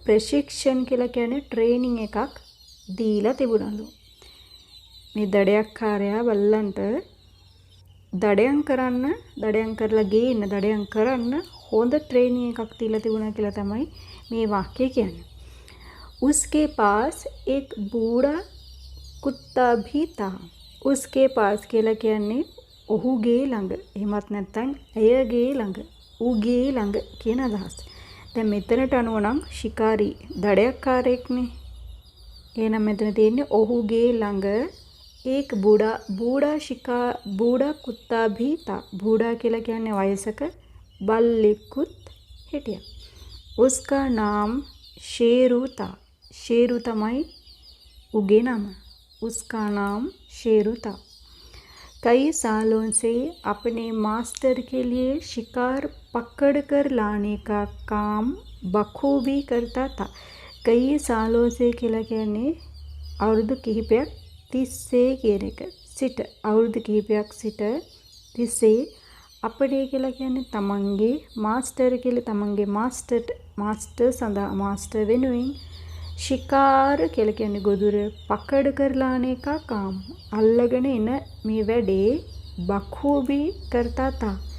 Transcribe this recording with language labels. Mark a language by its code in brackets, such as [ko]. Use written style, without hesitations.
[si] ප්‍රශික්ෂණ කියලා කියන්නේ ට්‍රේනින් එකක් දීලා තිබුණලු. මේ දඩයක්කාරයා බල්ලන්ට දඩයම් කරන්න, දඩයම් කරලා ගේන්න, දඩයම් කරන්න හොඳ ට්‍රේනින් එකක් දීලා තිබුණා කියලා තමයි මේ වාක්‍යය කියන්නේ. [hi] उसके पास एक बूढ़ा कुत्ता भी था. उसके पास [si] කියලා කියන්නේ ඔහුගේ ළඟ. එහෙමත් නැත්නම් ඇයගේ ළඟ, ඌගේ ළඟ කියන අදහස. දැන් මෙතනට අනුව නම් शिकारी දඩයක්කාරයෙක්නේ. එහෙනම් මෙතන තියෙන්නේ ඔහුගේ ළඟ [hi] एक बूढ़ा कुत्ता भी था. [si] बूढ़ा කියලා කියන්නේ වයසක බල්ලෙකුත් හිටියා. [hi] उसका नाम शेरू था. शेरू තමයි उगे नाम. उसका नाम शेरू था. कई सालों से अपने मास्टर के लिए शिकार पकड़ कर लाने का काम बखूबी करता था. कई सालों से [si] කියලා කියන්නේ අවුරුදු කිහිපයක් තිස්සේ කියන එක. සිට අවුරුදු කිහිපයක් සිට තිස්සේ අපේ කියලා කියන්නේ තමන්ගේ මාස්ටර් කියලා තමන්ගේ මාස්ටර්ට මාස්ටර් සඳහා මාස්ටර් වෙනුවෙන් ශිකාර කියලා කියන්නේ ගොදුර පකඩ කරලා අන එක කාම් අල්ලගෙන එන මේ වැඩේ බඛූබී කරතා තා.